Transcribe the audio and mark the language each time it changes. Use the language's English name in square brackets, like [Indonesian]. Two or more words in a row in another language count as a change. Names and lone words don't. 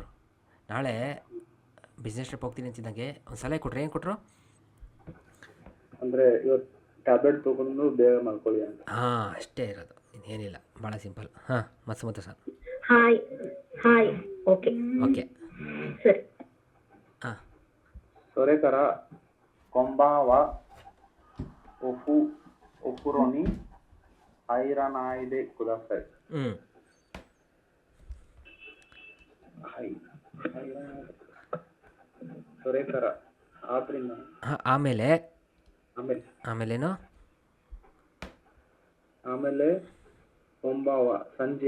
[Kannada] ನಾಳೆ [English] business trip [Kannada] ಹೋಗ್ತೀನಿ ಅಂತಿದ್ದಂಗೆ ಒಂದು ಸಲಹೆ ಕೊಟ್ಟರು. ಏನು ಕೊಟ್ಟರು ಅಂದರೆ ಇವತ್ತು ಟ್ಯಾಬ್ಲೆಟ್ ತೊಗೊಂಡು ಬೇಗ ಮಾಡ್ಕೊಳ್ಳಿ ಅಂತ. ಹಾಂ, ಅಷ್ಟೇ ಇರೋದು, ಇನ್ನೇನಿಲ್ಲ, ಭಾಳ ಸಿಂಪಲ್. ಹಾಂ, ಮತ್ಸುಮತ ಸರ್. ಹಾಯ್. ಓಕೆ. ಸರಿ. ಹಾಂ, [Japanese] それからこんばんはお風呂に入らないでください. [Kannada] ಹ್ಞೂ ಸೊರೇಕರ ಆದ್ರಿಂದ ಹಾಂ ಆಮೇಲೆ ಆಮೇಲೆ ಆಮೇಲೇನು ಆಮೇಲೆ ಒಂಬಾವ ಸಂಜೆ